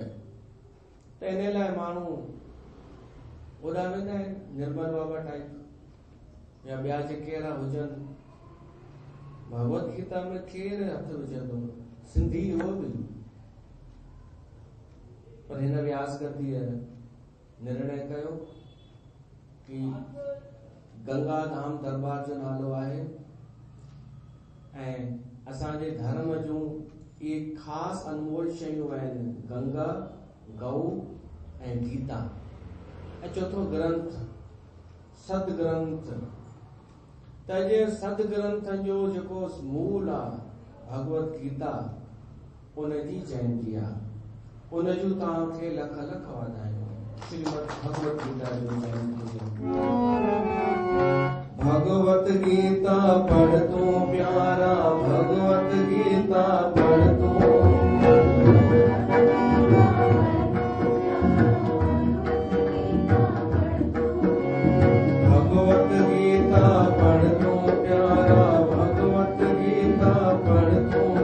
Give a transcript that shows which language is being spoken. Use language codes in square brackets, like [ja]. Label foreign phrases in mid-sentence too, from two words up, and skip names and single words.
[sd] त इन लाइ माण्हू ओॾा वेंदा आहिनि, निर्मल बाबा टाइप या ॿिया जेके अहिड़ा हुजनि। भगवत गीता में केरु हथ विझंदो, सिंधी उहो बि। पर हिन व्यास गद्दीअ निर्णय कयो कि गंगा धाम दरबार जो नालो आहे ऐं असांजे धर्म जूं इहे ख़ासि अनमोल शयूं आहिनि, गंगा, गऊ ऐं गीता। ऐं चौथो ग्रंथ, सदग्रंथ। त जे सदग्रंथ जो जेको मूल आहे भगवत गीता, उनजी जयंती आहे। उनजूं तव्हांखे लख लख वाधायूं। श्रीमद भगवत गीता जो जयंती। भगवत गीता पढ़ तू प्यारा, भगवत गीता पढ़ तू। भगवत गीता पढ़ तू प्यारा, भगवत गीता पढ़ तू।